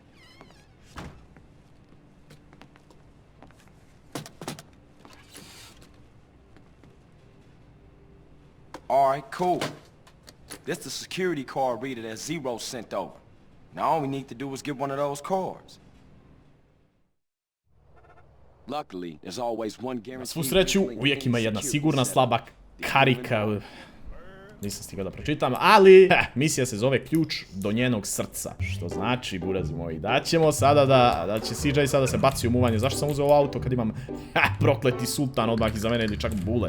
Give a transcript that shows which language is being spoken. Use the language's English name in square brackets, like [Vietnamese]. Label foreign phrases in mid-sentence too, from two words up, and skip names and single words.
[English] Alright, cool. This the security card reader that Zero sent over. Now all we need to do is get one of those cards. Luckily, there's always one guarantee. [Bosnian] Na svu sreću, uvijek ima jedna sigurna slaba karika. nisam stigao da pročitam, ali misija se zove ključ do njenog srca. Što znači, burazi moji, da ćemo sada da će CJ sada se baci u muvanje. Zašto sam uzeo auto kad imam prokleti sultan odmah iza mene ili čak bullet?